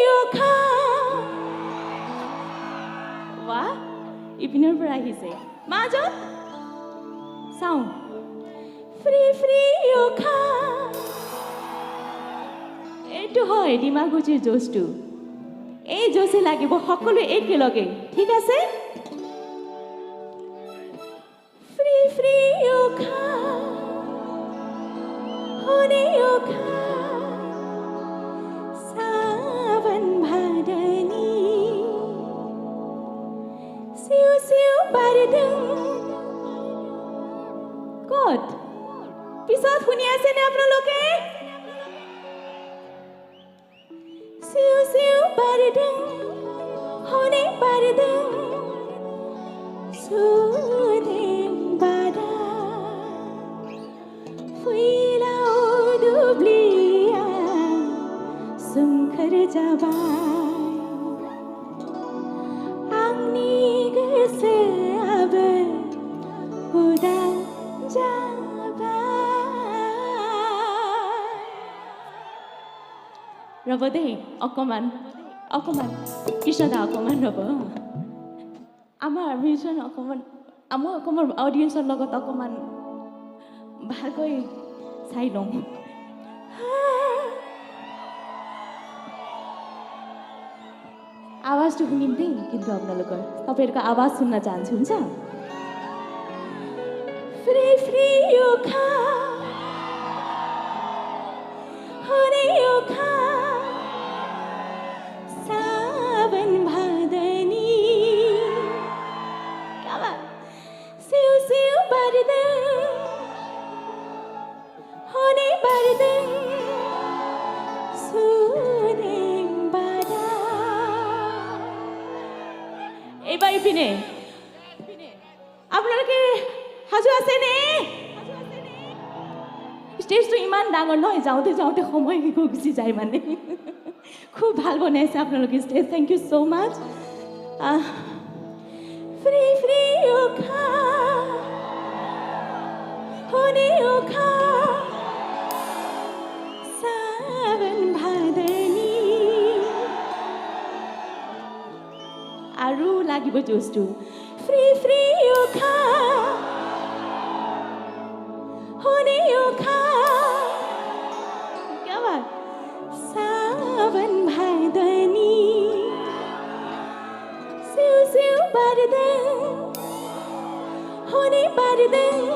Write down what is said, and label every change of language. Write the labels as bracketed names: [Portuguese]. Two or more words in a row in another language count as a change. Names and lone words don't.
[Assamese] বাহ ইপিনৰ পৰা আহিছে মাজত চাওঁ [Bodo] फ्री फ्री [Assamese] এইটো হয় ডিমাকুছিৰ জোচটো এই জোচে লাগিব সকলো একেলগে ঠিক আছে [Bodo] फ्री फ्री हरे सावन भादनी सिउ सिउ बारदों [Assamese] ক'ত পিছত শুনি আছেনে আপোনালোকে [Bodo] सिउ सिउ बारदों हरे बारदों सुदेम बारा फैलाव दुब्लिया सोमखोर जाबाय आंनि गोसोआबो उदां [Assamese] ৰ'ব দেই অকণমান কৃষ্ণদা অকণমান ৰ'ব আমাৰ মিউজিচিয়ান অকণমান অডিয়েঞ্চৰ লগত অকণমান ভালকৈ চাই লওঁ आवाजটো শুনিম দেই কিন্তু আপোনালোকৰ [Nepali] तपाईँहरूको आवाज सुन्न चाहन्छु हुन्छ [Bodo] फ्री फ्री हरे सावन भादनी सिउ सिउ बारदों हरे बारदों सुदेम बारा [Assamese] এইবাৰ ইপিনে আপোনালোকে সাজু আছেনে ষ্টেজটো ইমান ডাঙৰ নহয় যাওঁতে যাওঁতে সময় গুচি যায় মানে খুব ভাল বনাইছে আপোনালোকে ষ্টেজ [English] thank you so much [Bodo] फ्री फ्री हरे सावन भादनी [Assamese] আৰু লাগিব জোচটো [Bodo] फ्री फ्री हरे [Hindi] क्या बात [Bodo] सावन भादनी सिउ सिउ बारदों हरे बारदों